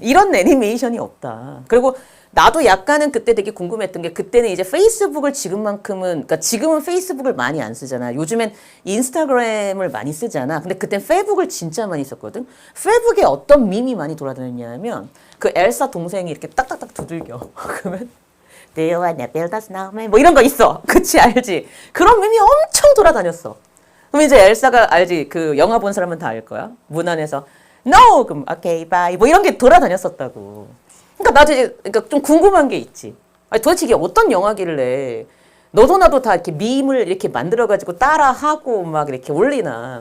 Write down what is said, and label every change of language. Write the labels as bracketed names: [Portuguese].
[Korean] 이런 애니메이션이 없다. 그리고 나도 약간은 그때 되게 궁금했던 게 그때는 이제 페이스북을 지금만큼은 그러니까 지금은 페이스북을 많이 안 쓰잖아. 요즘엔 인스타그램을 많이 쓰잖아. 근데 그땐 페북을 진짜 많이 썼거든. 페북에 어떤 밈이 많이 돌아다녔냐면 그 엘사 동생이 이렇게 딱딱딱 두들겨. [English] 그러면 Do you wanna build a snowman? [Korean] 뭐 이런 거 있어. 그치 알지? 그런 밈이 엄청 돌아다녔어. 그럼 이제 엘사가 알지? 그 영화 본 사람은 다 알 거야. 문 안에서 [English] No! [Korean] 그럼 [English] okay, bye. [Korean] 뭐 이런 게 돌아다녔었다고. 그러니까 나도 이제 그러니까 좀 궁금한 게 있지. 아니, 도대체 이게 어떤 영화길래 너도 나도 다 이렇게 밈을 이렇게 만들어가지고 따라하고 막 이렇게 올리나.